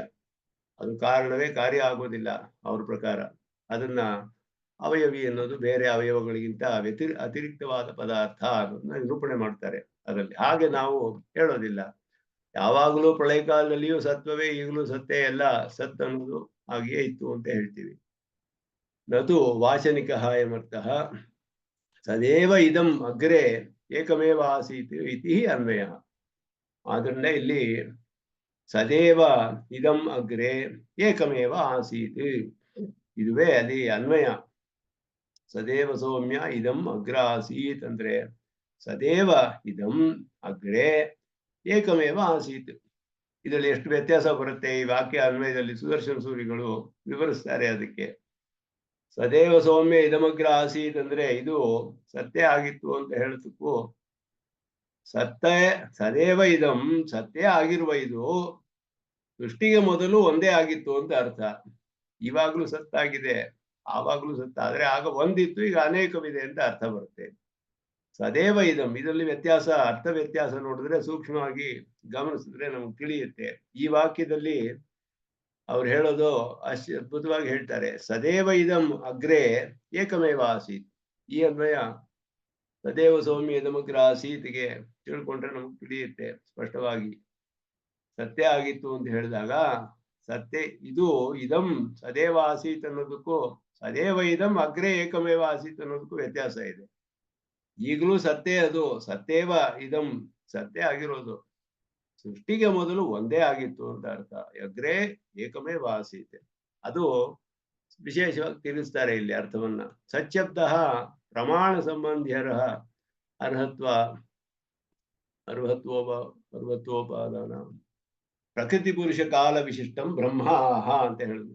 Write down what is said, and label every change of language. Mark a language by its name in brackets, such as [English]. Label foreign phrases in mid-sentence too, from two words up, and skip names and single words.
[Kannada] ಅದು ಕಾರಣವೇ ಕಾರ್ಯ ಆಗೋದಿಲ್ಲ ಅವ್ರ ಪ್ರಕಾರ. ಅದನ್ನ ಅವಯವಿ ಅನ್ನೋದು ಬೇರೆ ಅವಯವಗಳಿಗಿಂತ ಅತಿರಿಕ್ತವಾದ ಪದಾರ್ಥ ಅನ್ನೋದನ್ನ ನಿರೂಪಣೆ ಮಾಡ್ತಾರೆ ಅದರಲ್ಲಿ. ಹಾಗೆ ನಾವು ಹೇಳೋದಿಲ್ಲ. ಯಾವಾಗಲೂ ಪ್ರಳಯ ಕಾಲದಲ್ಲಿಯೂ ಸತ್ವವೇ, ಈಗಲೂ ಸತ್ತೇ, ಎಲ್ಲ ಸತ್ ಅನ್ನೋದು ಹಾಗೆಯೇ ಇತ್ತು ಅಂತ ಹೇಳ್ತೀವಿ. [Sanskrit] ನತು ವಾಚನಿಕ ಎಂಬರ್ಥಃ ಸದೇವ ಇದಂ ಅಗ್ರೆ ಏಕಮೇವ ಆಸೀತ್ ಇತಿ ಅನ್ವಯ. [Kannada] ಆದ್ರಿಂದ ಇಲ್ಲಿ [Sanskrit] ಸದೇವ ಇದಂ ಅಗ್ರೆ ಏಕಮೇವ ಆಸೀತ್ [Kannada] ಇದುವೇ ಅಲ್ಲಿ ಅನ್ವಯ. [Sanskrit] ಸದೇವ ಸೌಮ್ಯ ಇದಂ ಅಗ್ರ ಆಸೀತ್ ಅಂದ್ರೆ ಸದೇವ ಇದಂ ಅಗ್ರೆ ಏಕಮೇವ ಆಸೀತ್. [Kannada] ಇದರಲ್ಲಿ ಎಷ್ಟು ವ್ಯತ್ಯಾಸ ಬರುತ್ತೆ ಈ ವಾಕ್ಯ ಅನ್ವಯದಲ್ಲಿ ಸುದರ್ಶನ ಸೂರಿಗಳು ವಿವರಿಸ್ತಾರೆ. ಅದಕ್ಕೆ [Sanskrit] ಸದೇವ ಸೌಮ್ಯ ಇದಮಗ್ರ ಆಸೀತ್ [Kannada] ಅಂದ್ರೆ ಇದು ಸತ್ಯ ಆಗಿತ್ತು ಅಂತ ಹೇಳೋದಕ್ಕೂ, [Sanskrit] ಸದೇವ ಇದಂ [Kannada] ಸತ್ಯ ಆಗಿರುವ ಇದು ಸೃಷ್ಟಿಗೆ ಮೊದಲು ಒಂದೇ ಆಗಿತ್ತು ಅಂತ ಅರ್ಥ. ಇವಾಗ್ಲೂ ಸತ್ತಾಗಿದೆ, ಆವಾಗ್ಲೂ ಸತ್ತಾದ್ರೆ ಆಗ ಒಂದಿತ್ತು, ಈಗ ಅನೇಕವಿದೆ ಅಂತ ಅರ್ಥ ಬರುತ್ತೆ. [Sanskrit] ಸದೇವ ಇದಂ [Kannada] ಇದರಲ್ಲಿ ವ್ಯತ್ಯಾಸ, ಅರ್ಥ ವ್ಯತ್ಯಾಸ ನೋಡಿದ್ರೆ ಸೂಕ್ಷ್ಮವಾಗಿ ಗಮನಿಸಿದ್ರೆ ನಮ್ಗೆ ತಿಳಿಯುತ್ತೆ. ಈ ವಾಕ್ಯದಲ್ಲಿ ಅವ್ರು ಹೇಳೋದು ಅಷ್ಟು ಅದ್ಭುತವಾಗಿ ಹೇಳ್ತಾರೆ. [Sanskrit] ಸದೇವ ಇದಂ ಅಗ್ರೆ ಏಕಮೇವ ಆಸೀತ್. [Kannada] ಈ ಅನ್ವಯ [Sanskrit] ಸದೇವ ಸೌಮ್ಯ ಇದಮಗ್ರ ಆಸೀತ್ಗೆ [Kannada] ತಿಳ್ಕೊಂಡ್ರೆ ನಮ್ಗೆ ತಿಳಿಯುತ್ತೆ ಸ್ಪಷ್ಟವಾಗಿ. ಸತ್ಯ ಆಗಿತ್ತು ಅಂತ ಹೇಳಿದಾಗ ಸತ್ಯ ಇದು [Sanskrit] ಇದಂ ಸದೇವ ಆಸೀತ್ [Kannada] ಅನ್ನೋದಕ್ಕೂ [Sanskrit] ಸದೇವ ಇದಂ ಅಗ್ರೆ ಏಕಮೇವ ಆಸೀತ್ [Kannada] ಅನ್ನೋದಕ್ಕೂ ವ್ಯತ್ಯಾಸ ಇದೆ. ಈಗಲೂ ಸತ್ಯ, ಅದು ಸತ್ಯವ ಇದಂ ಸತ್ಯ ಆಗಿರೋದು ಸೃಷ್ಟಿಗೆ ಮೊದಲು ಒಂದೇ ಆಗಿತ್ತು ಅಂತ ಅರ್ಥ. [Sanskrit] ಅಗ್ರೆ ಏಕಮೇವ ಆಸೀತ್ [Kannada] ಅದು ವಿಶೇಷವಾಗಿ ತಿಳಿಸ್ತಾರೆ ಇಲ್ಲಿ ಅರ್ಥವನ್ನ. [Sanskrit] ಸಚ್ಛಬ್ದ ಪ್ರಮಾಣ ಸಂಬಂಧಿಯರ ಅರ್ಹತ್ವೋಪಾದಾನ ಪ್ರಕೃತಿ ಪುರುಷ ಕಾಲ ವಿಶಿಷ್ಟಂ ಬ್ರಹ್ಮ [Kannada] ಅಂತ ಹೇಳಿದ್ರು.